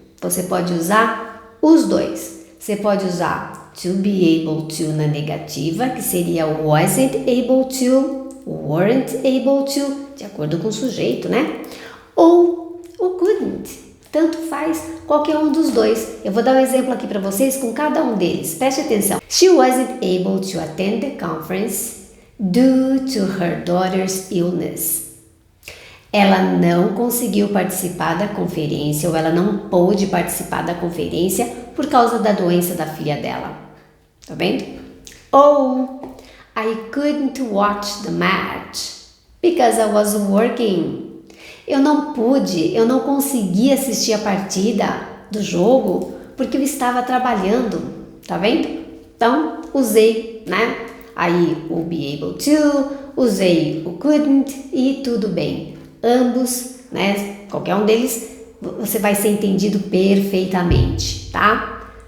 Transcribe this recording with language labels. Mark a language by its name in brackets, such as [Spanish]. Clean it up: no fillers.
[Portuguese] Você pode usar os dois. Você pode usar [English] to be able to [Portuguese] na negativa, que seria [English] wasn't able to, weren't able to, [Portuguese] de acordo com o sujeito, né? Ou o couldn't. Tanto faz qualquer um dos dois. Eu vou dar um exemplo aqui para vocês com cada um deles. Preste atenção. [English] She wasn't able to attend the conference due to her daughter's illness. [Portuguese] Ela não conseguiu participar da conferência ou ela não pôde participar da conferência por causa da doença da filha dela. Tá vendo? [English] Ou I couldn't watch the match because I was working. [Portuguese] Eu não consegui assistir a partida do jogo porque eu estava trabalhando, tá vendo? Então, usei, né? Aí o be able to, usei o couldn't e tudo bem. Ambos, né? Qualquer um deles, você vai ser entendido perfeitamente, tá?